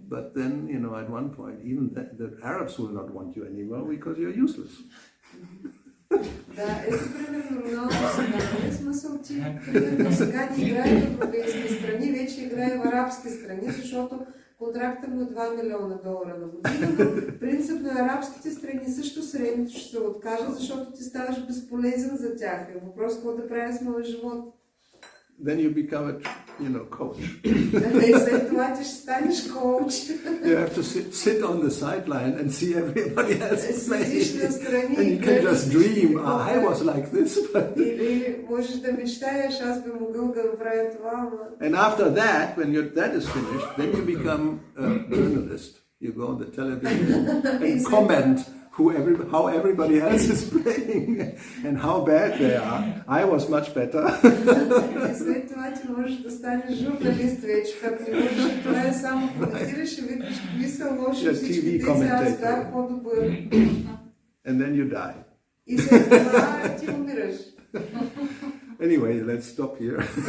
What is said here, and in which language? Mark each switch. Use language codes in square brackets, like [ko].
[en] But then at one point even the Arabs will not want you anymore because you're useless. [bg] Да, ето примерно Роналдо сега, не смисъл, че примерно сега не играе в европейски страни, вече играе в арабски страни, защото контрактът му е $2 милиона на година, но принципно арабските страни също средното ще се откажат, защото ти ставаш безполезен за тях. Е въпрос какво да прави с моя живот. [en] Then you become a coach. [bg] И след това ти ще станеш коуч. [en] You have to sit on the sideline and see everybody else playing. And you can [bg] и [en] just dream, I was like this. [bg] Или можеш да мечтаеш, аз би могъл да направя това. [en] And after that, when that is finished, then you become a journalist. You go on the television and comment how everybody else is playing and how bad they are. I was much better. [bg] И след това ти можеш да станеш журналист вече, като не можеш това е само коментираш и викаш какви са лоши всички тези, аз бях по-добър. [en] And then you die. [bg] И след това ти умираш. Anyway, let's stop here.